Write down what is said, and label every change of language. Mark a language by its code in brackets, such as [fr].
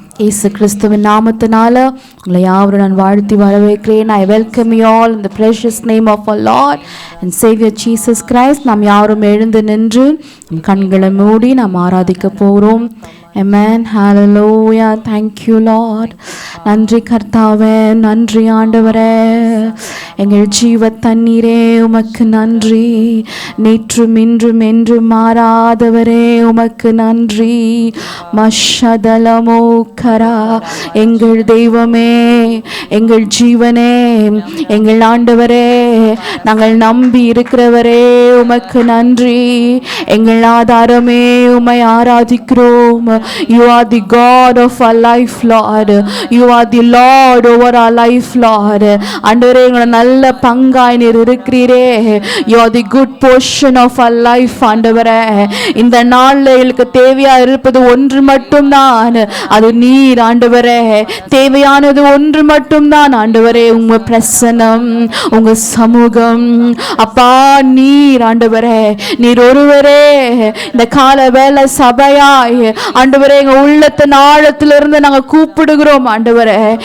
[ta] இயேசு கிறிஸ்துவின் நாமத்தினால உங்களை யாவரும் நான் வாழ்த்தி வரவேற்கிறேன். [en] I welcome you all in the precious name of our Lord and Savior Jesus Christ. [ta] நாம் யாவரும் எழுந்து நின்று கண்களை மூடி நாம் ஆராதிக்க போகிறோம். Amen. Hallelujah. [en] Thank you Lord. [ta] நன்றி கர்த்தாவே, நன்றி ஆண்டவரே, எங்கள் ஜீவ தண்ணீரே உமக்கு நன்றி. நேற்றும் இன்றும் என்றும் மாறாதவரே உமக்கு நன்றி. மஷதலமோ கரா, எங்கள் தெய்வமே, எங்கள் ஜீவனே, எங்கள் ஆண்டவரே, நாங்கள் நம்பி இருக்கிறவரே உமக்கு நன்றி. எங்கள் ஆதாரமே உம்மை ஆராதிக்கிறோம். [en] You are the God of our life, Lord. You are the Lord over our life, Lord. [ta] ஆண்டவரே, எங்களோட நல்ல பங்காய் நீர் இருக்கிறீரே. [en] You are the good portion of our life, ஆண்டவரே. [ta] இந்த நாளில் எங்களுக்கு தேவையா இருப்பது ஒன்று மட்டும்தான், அது நீர் ஆண்டவரே. தேவையானது ஒன்று மட்டும்தான் ஆண்டவரே, உங்க பிரசன்னம், உங்க சமூகம். அப்பா நீர் ஆண்டவரே, நீர் ஒருவரே இந்த கால வேளை சபையாய் ஆண்டவரே எங்க உள்ளத்தின் ஆழத்திலிருந்து நாங்க கூப்பிடுகிறோம் ஆண்டவரே.